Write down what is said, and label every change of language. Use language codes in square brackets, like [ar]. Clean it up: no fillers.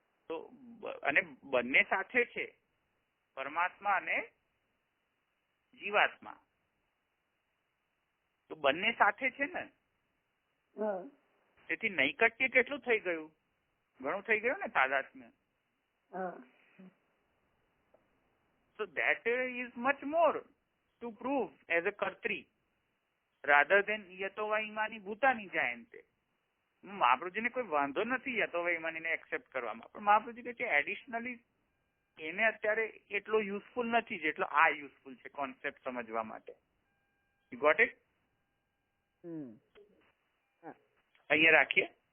[gu] તો અને બંને સાથે છે, પરમાત્મા અને જીવાત્મા. તો બંને સાથે છે ને, તેથી નૈકટ્ય કેટલું થઈ ગયું? ઘણું થઈ ગયું ને તાદાત્મ્ય. [en] So that is much more to prove as a કર્ત્રી rather than [sa] યતોવા ઈમાની ભૂતાની જાયંતે. [gu] મહાપ્રભુજીને કોઈ વાંધો નથી યતોવા ઈમાનીને એક્સેપ્ટ કરવામાં, પણ મહાપ્રભુજી કહે છે એડિશનલી એને અત્યારે એટલો યુઝફુલ નથી જેટલો આ યુઝફુલ છે કોન્સેપ્ટ સમજવા માટે. [en] You got it? [gu] અહીંયા રાખીએ.